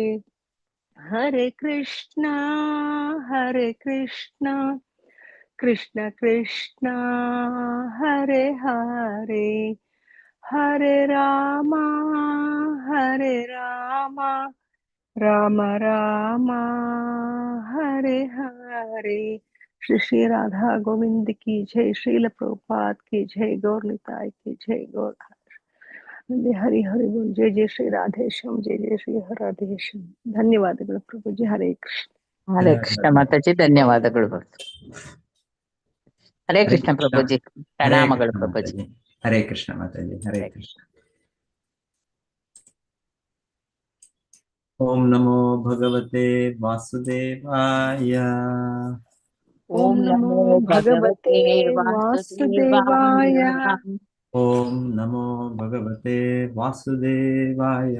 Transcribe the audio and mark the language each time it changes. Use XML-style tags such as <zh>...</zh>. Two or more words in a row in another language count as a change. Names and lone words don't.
<sa>हरे कृष्ण कृष्ण कृष्ण हरे हरे, हरे राम राम राम हरे हरे।</sa> <hi>श्री श्री राधा गोविंद की जय, श्रील प्रभुपाद की जय, गौर निताई की जय, गौर हरि हरि बोल। जय जय श्री राधेश्याम, जय जय श्री राधेश्याम।</hi> <kn>ಧನ್ಯವಾದ ಪ್ರಭು ಜಿ. ಹರೇ ಕೃಷ್ಣ. ಹರೇ ಕೃಷ್ಣ ಮಾತಾಜಿ, ಧನ್ಯವಾದಗಳು. ಹರೇ ಕೃಷ್ಣ ಪ್ರಭುಜಿ, ಪ್ರಣಾಮಗಳು ಪ್ರಭುಜಿ. ಹರೇ ಕೃಷ್ಣ ಮಾತಾಜಿ,</kn> <sa>ಹರೇ ಕೃಷ್ಣ. ಓಂ ನಮೋ ಭಗವತೆ ವಾಸುದೇವಾಯ. ಓಂ ನಮೋ ಭಗವತೆ ವಾಸುದೇವಾಯ. ಓಂ ನಮೋ ಭಗವತೆ ವಾಸುದೇವಾಯ.</sa>